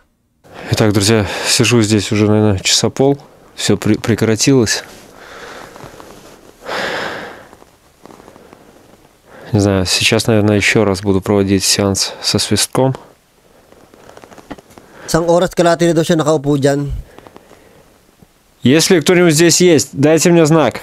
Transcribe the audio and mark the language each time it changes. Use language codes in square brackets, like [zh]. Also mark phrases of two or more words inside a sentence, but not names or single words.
[ru] Итак, друзья, сижу здесь уже, наверное, часа пол. Все прекратилось. Не знаю, сейчас, наверное, еще раз буду проводить сеанс со свистком. [tl] Isang oras kalahati na daw siya nakaupo dyan. [ru] Если кто-нибудь здесь есть, дайте мне знак.